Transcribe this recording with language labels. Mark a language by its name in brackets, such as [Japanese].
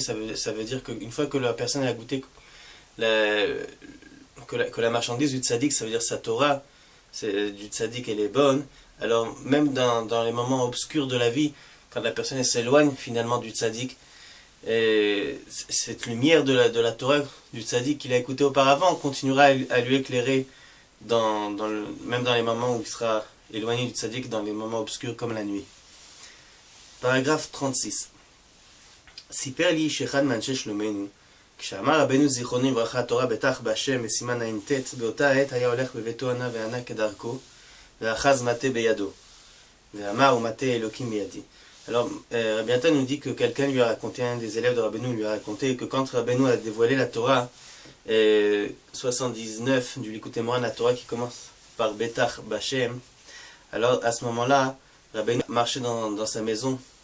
[French] Ça veut dire qu'une fois que la personne a goûté que la marchandise du tzaddik, ça veut dire sa Torah, du tzaddik, elle est bonne, alors même dans les moments obscurs de la vie, quand la personne s'éloigne finalement du tzaddik, cette lumière de la Torah du tzaddik qu'il a écouté auparavant continuera à lui éclairer même dans les moments où il sera éloigné du tzaddik, dans les moments obscurs comme la nuit. Paragraphe 36. [Hebrew] Siper li shechad manche shlomenu, כשאמר רבנו זיכרונו לברכה התורה בטח בהשם בסימן ע"ט, באותה עת היה הולך בביתו ענה וענה כדרכו, ואחז מטה בידו, ואמר ומטה אלוקים בידי. [French] Alors, Rabbi Nathan nous dit que quelqu'un lui a raconté, un des élèves de Rabbeinu lui a raconté que quand Rabbeinu a dévoilé la Torah, 79 du Likutei Moharan, la Torah qui commence par Betach Bashem, alors à ce moment-là, Rabbeinu marchait dans sa maison,